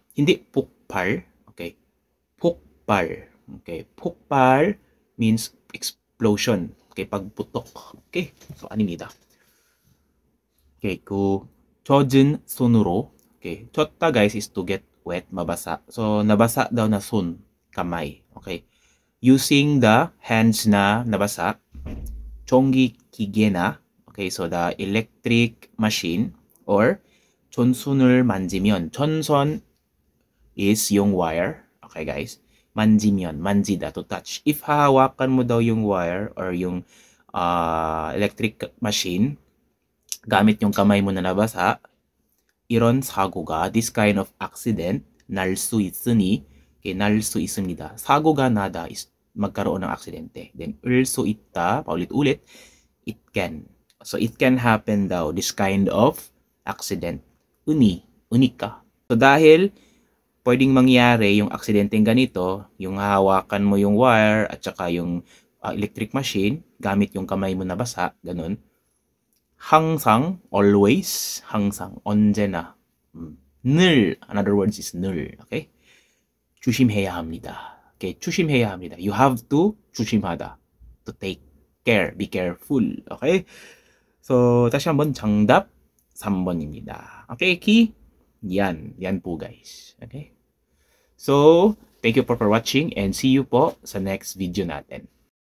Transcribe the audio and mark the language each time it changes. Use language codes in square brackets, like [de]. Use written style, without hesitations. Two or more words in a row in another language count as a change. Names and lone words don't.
[ko] hindi 폭발. Okay? 폭발. Okay? [en] 폭발 means explosion. Okay? pagputok. Okay? So, [ko] 아닙니다. Okay, 젖은 손으로. [en] Okay, 젖다 guys is to get wet, [tl] mabasa. So, nabasa daw na 손, kamay. [en] Okay. Using the hands [tl] na nabasa, [en] 전기기계 na. Okay, so the electric machine or [ko] 전선을 만지면, [en] 전선 is yung wire. Okay, guys. [ko] 만지면, 만지다, [en] to touch. If [tl] hahawakan mo daw yung [en] wire or [tl] yung [en] electric machine, [tl] gamit yung kamay mo na nabasa, [ko] 이런 사고가, [en] this kind of accident, [ko] 날 수 있으니, okay, 날 수 있습니다. 사고가 나다 is [tl] magkaroon ng aksidente. [ko] Then, 을 수 있다, [tl] paulit-ulit, [en] it can. So, it can happen daw, this kind of accident. Unika. [tl] So, dahil pwedeng mangyari yung aksidenteng ganito, yung hahawakan mo yung wire at saka yung [en] electric machine, [tl] gamit yung kamay mo na basa, ganun. [ko] 항상, always, 항상, 언제나, 늘, [en] in other words is 늘, okay? [ko] 조심해야 합니다. Okay, 조심해야 합니다. [en] You have to 조심하다. To take care, be careful. Okay? So, [ko] 다시 한번 정답 3번입니다. [en] Okay, key? [tl] Yan po guys. [en] Okay? So, thank you for watching and see you [tl] po sa [en] next video natin.